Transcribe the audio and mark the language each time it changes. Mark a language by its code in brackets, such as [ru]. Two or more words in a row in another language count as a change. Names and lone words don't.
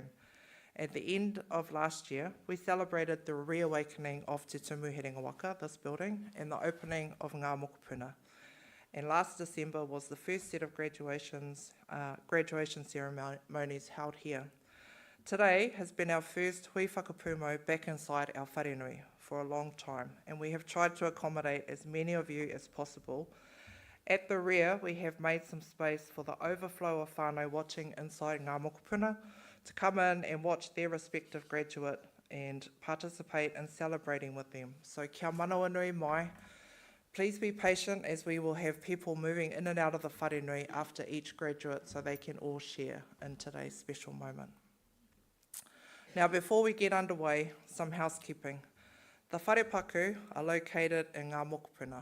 [en] At the end of last year, we celebrated the reawakening of Te Tumu Herenga Waka, this building, and the opening of Ngā Mokopuna. And last December was the first set of graduation ceremonies held here. Today has been our first [mi] hui whakapūmau [en] back inside our wharenui for a long time, and we have tried to accommodate as many of you as possible. At the rear, we have made some space for the overflow of whānau watching inside Ngā Mokopuna to come in and watch their respective graduate and participate in celebrating with them. [mi] So kia manawa nui mai. [en] Please be patient as we will have people moving in and out of the wharenui after each graduate so they can all share in today's special moment. Now, before we get underway, some housekeeping. The wharepaku are located in Ngā Mokopuna.